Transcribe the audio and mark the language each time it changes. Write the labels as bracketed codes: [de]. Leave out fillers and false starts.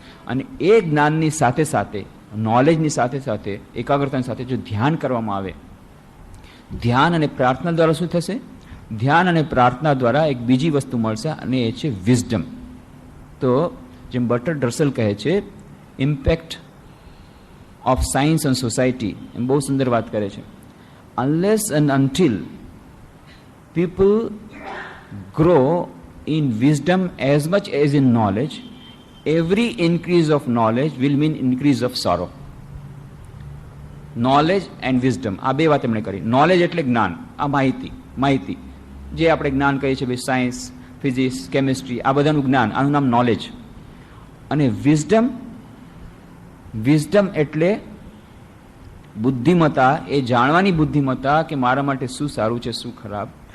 [gu] અને એ જ્ઞાનની સાથે સાથે, નોલેજની સાથે સાથે, એકાગ્રતાની સાથે જો ધ્યાન કરવામાં આવે, ધ્યાન અને પ્રાર્થના દ્વારા શું થશે? ધ્યાન અને પ્રાર્થના દ્વારા એક બીજી વસ્તુ મળશે અને એ છે વિઝડમ. તો જેમ બર્ટ્રાન્ડ રસેલ કહે છે, impact of science on society, એમ બહુ સુંદર વાત કરે છે. [en] Unless and until people grow in wisdom as much as in knowledge, every increase of knowledge will mean increase of sorrow. Knowledge and wisdom, [gu] આ બે વાત એમણે કરી. નોલેજ એટલે જ્ઞાન, આ માહિતી જે આપણે જ્ઞાન કહીએ છીએ, ભાઈ સાયન્સ, ફિઝિક્સ, કેમિસ્ટ્રી, આ બધાનું જ્ઞાન, આનું નામ નોલેજ. અને વિઝડમ એટલે બુદ્ધિમત્તા, એ જાણવાની બુદ્ધિમત્તા કે મારા માટે શું સારું છે, શું ખરાબ.